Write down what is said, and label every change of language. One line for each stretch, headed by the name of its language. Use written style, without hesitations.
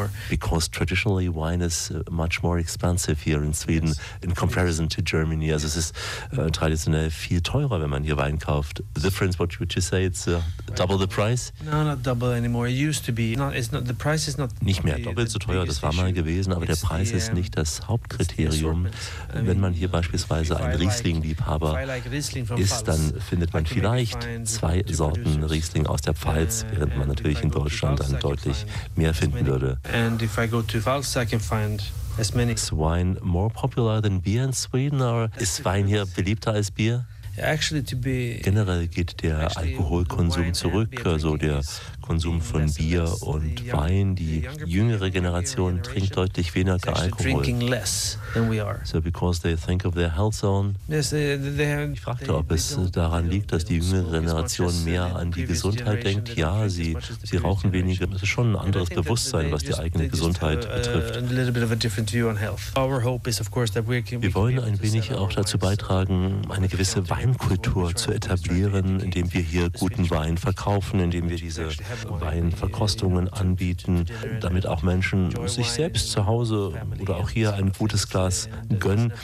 English: Because traditionally wine is much more expensive here in Sweden in comparison to Germany.
German: Also es ist traditionell viel teurer, wenn man hier Wein kauft.
English: The difference, what would you say? It's double the price? No, not double anymore. It used to be. It's not the price is not.
German: Nicht mehr doppelt so teuer. Das war mal gewesen, aber der Preis ist nicht das Hauptkriterium. Wenn man hier beispielsweise ein Riesling-Liebhaber ist, dann findet man vielleicht zwei Sorten Riesling aus der Pfalz, während man natürlich in Deutschland dann deutlich mehr finden würde.
English: Is wine more popular than beer in Sweden, or is wine here
German: beliebter als Bier? Generell geht der Alkoholkonsum zurück, also der Konsum von Bier und Wein. Die jüngere Generation trinkt deutlich weniger Alkohol.
English: So because they think of their health zone.
German: Ich fragte, ob es daran liegt, dass die jüngere Generation mehr an die Gesundheit denkt. Ja, sie rauchen weniger. Das ist schon ein anderes Bewusstsein, was die eigene Gesundheit betrifft. Wir wollen ein wenig auch dazu beitragen, eine gewisse Weinkultur zu etablieren, indem wir hier guten Wein verkaufen, indem wir diese Weinverkostungen anbieten, damit auch Menschen sich selbst zu Hause oder auch hier ein gutes Glas gönnen.